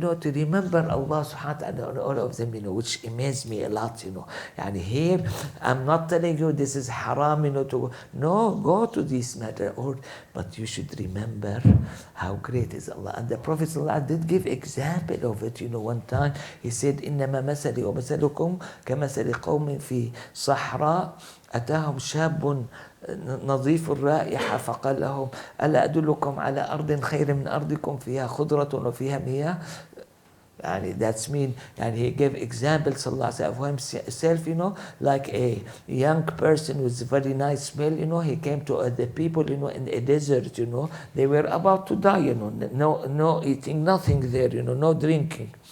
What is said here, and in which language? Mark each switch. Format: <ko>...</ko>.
<en>to remember Allah subhanahu wa ta'ala on all of them, which amazed me a lot, and here, I'm not telling you this is haram, go to this matter, but you should remember how great is Allah. And the Prophet ﷺ did give example of it, one time. He said,</en> <ar>إِنَّمَا مَثَلِي وَمَثَلُكُمْ كَمَثَلِ قَوْمٍ فِي صَحْرَاء أتاهم شاب نظيف الرائحة فقال لهم ألا أدلكم على أرض خير من أرضكم فيها خضرة وفيها مياه.</ar> <en>And that's mean, and he gave examples, sallallahu alaihi wasallam, of himself, like a young person with very nice smell, he came to the people, in a desert, they were about to die, no eating, nothing there, no drinking.</en>